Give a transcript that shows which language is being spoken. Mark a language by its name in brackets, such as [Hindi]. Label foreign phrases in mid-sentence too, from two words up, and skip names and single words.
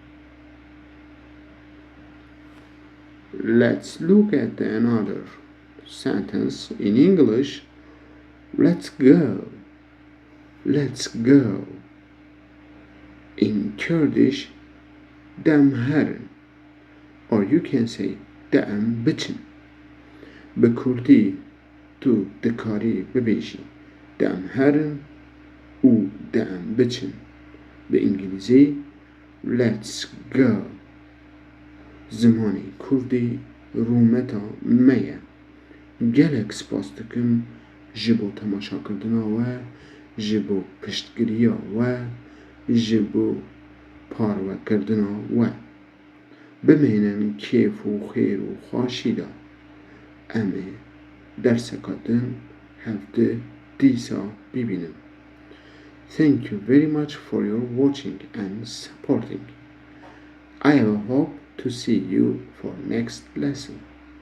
[English] Let's look at another sentence in English. Let's go. Let's go. In Kurdish, damherin, or you can say [Kurdish] dam bichin. Be Kurdî tu dikarî bibêjî damherin û dam bichin. Be İngilîzî [English] let's go. [Kurdish] Zimanî Kurdî rûmeta me ye. gelek spas dikim ji bo temaşakirina we, ji bo piştgiriya we, ji bo parvekirina we. Bimênin kêf û xêr û xweşî da em ê derseka din hevdî dîsa bibînin. [English] Thank you very much for your watching and supporting. I have a hope to see you for next lesson.